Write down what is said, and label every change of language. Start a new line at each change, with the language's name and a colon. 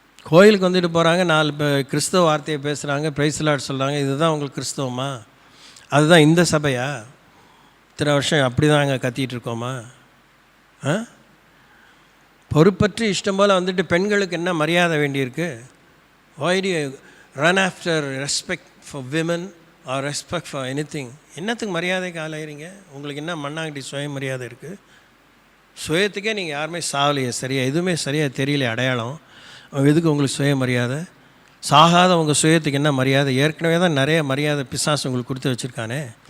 Tamil: கோயிலுக்கு வந்துட்டு போகிறாங்க, 4 கிறிஸ்தவ வார்த்தையை பேசுகிறாங்க, பிரைஸ் லார்ட் சொல்கிறாங்க. இதுதான் உங்களுக்கு கிறிஸ்தவமா? அதுதான் இந்த சபையா? இத்தனை வருஷம் அப்படி தான் அங்கே கத்திகிட்டு இருக்கோமா? பொறுப்பற்று இஷ்டம் போல் வந்துட்டு பெண்களுக்கு என்ன மரியாதை வேண்டியிருக்கு?
English: why do you run after respect for women or respect for anything?
Tamil: என்னத்துக்கு மரியாதைக்கு ஆளாயிறீங்க? உங்களுக்கு என்ன மண்ணாங்கட்டி சுய மரியாதை இருக்குது? சுயத்துக்கே நீங்கள் யாருமே சாவலையே, சரியா எதுவுமே சரியாக தெரியல அடையாளம். எதுக்கு உங்களுக்கு சுய மரியாதை? சாகாத உங்கள் சுயத்துக்கு என்ன மரியாதை? ஏற்கனவே தான் நிறைய மரியாதை பிசாசு உங்களுக்கு கொடுத்து வச்சுருக்கானே.